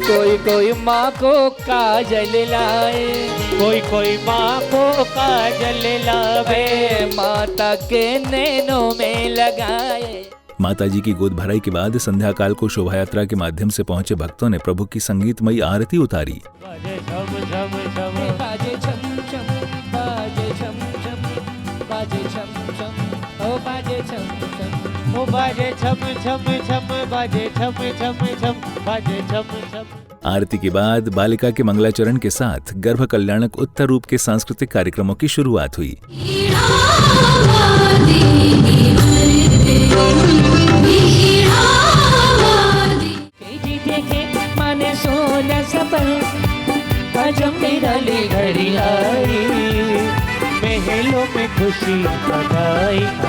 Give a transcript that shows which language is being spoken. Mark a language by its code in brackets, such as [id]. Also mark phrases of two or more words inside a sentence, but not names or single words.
[hi] कोई माँ को काजल लाए। कोई माँ को काजल लावे। माता के नैनों में लगाए। माताजी की गोद भराई के बाद संध्या काल को शोभा यात्रा के माध्यम से पहुंचे भक्तों ने प्रभु की संगीतमयी आरती उतारी। बाजे छम छम बाजे छम छम बाजे छम छम बाजे छम छम ओ बाजे छम छम ओ बाजे छम छम छम बाजे छम छम छम बाजे छम छम। आरती के बाद बालिका के मंगलाचरण के साथ गर्भ कल्याणक उत्तर रूप के सांस्कृतिक कार्यक्रमों की शुरुआत हुई। माने सोना सपन घड़ी आई महलों में खुशी बधाई।